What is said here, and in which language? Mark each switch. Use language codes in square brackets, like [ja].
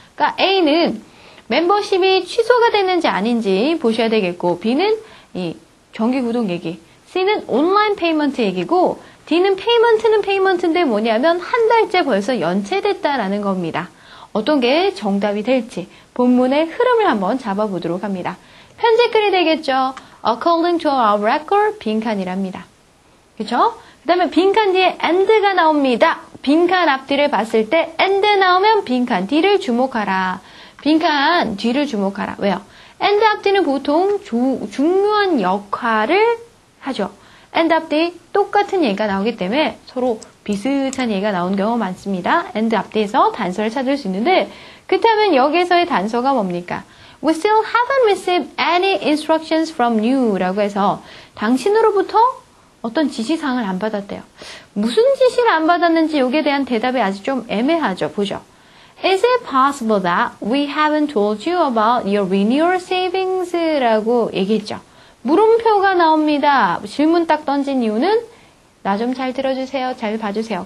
[ko] 그러니까 A는 멤버십이 취소가 됐는지 아닌지 보셔야 되겠고 B는 이 정기 구독 얘기, C는 온라인 페이먼트 얘기고 D는 페이먼트인데 뭐냐면 한 달째 벌써 연체됐다라는 겁니다. 어떤 게 정답이 될지 본문의 흐름을 한번 잡아보도록 합니다. 편집글이 되겠죠. [en] According to our record, [ko] 빈칸이랍니다. 그렇죠? 그 다음에 빈칸 뒤에 and가 나옵니다. 빈칸 앞뒤를 봤을 때 and 나오면 빈칸 뒤를 주목하라. 빈칸 뒤를 주목하라. 왜요? and 앞뒤는 보통 중요한 역할을 하죠. and 앞뒤 똑같은 얘기가 나오기 때문에 서로 비슷한 얘기가 나오는 경우가 많습니다. and 앞뒤에서 단서를 찾을 수 있는데 그렇다면 여기에서의 단서가 뭡니까? [en] We still haven't received any instructions from you [ko] 라고 해서 당신으로부터 어떤 지시사항을 안 받았대요. 무슨 지시를 안 받았는지 여기에 대한 대답이 아직 좀 애매하죠. 보죠. [en] Is it possible that we haven't told you about your renewal savings? [ko] 라고 얘기했죠. 물음표가 나옵니다. 질문 딱 던진 이유는 나 좀 잘 들어주세요. 잘 봐주세요.